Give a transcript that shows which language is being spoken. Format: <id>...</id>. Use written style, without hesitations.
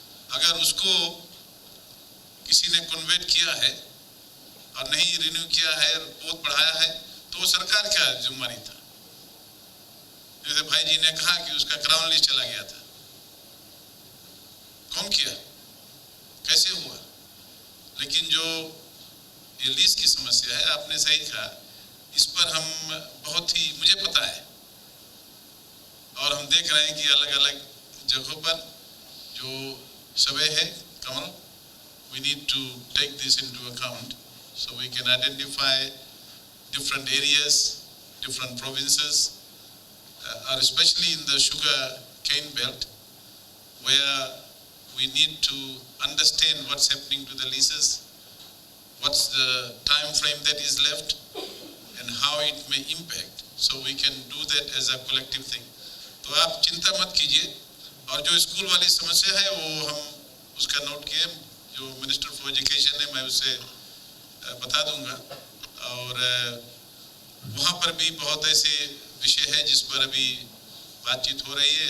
<hi>अगर उसको किसी ने कन्वर्ट किया है और नहीं रिन्यू किया है, पोत बढ़ाया है, तो वो सरकार का जिम्मेदारी था। जैसे भाई जी ने कहा कि उसका क्राउन लीज चला गया था, कौन किया, कैसे हुआ? लेकिन जो ये लीज की समस्या है, आपने सही कहा, इस पर हम बहुत ही, मुझे पता है और हम देख रहे हैं कि अलग अलग जगहों पर जो सर्वे है कमल,</hi> <en>we need to take this into account so we can identify different areas, different provinces, or especially in the sugar cane belt, where we need to understand what's happening to the leases, what's the time frame that is left, and how it may impact, so we can do that as a collective thing.</en> <hi>तो आप चिंता मत कीजिए, और जो school वाली समस्या है वो हम उसका नोट किए, जो मिनिस्टर फॉर एजुकेशन है मैं उसे बता दूंगा, और वहाँ पर भी बहुत ऐसे विषय है जिस पर अभी बातचीत हो रही है।</hi>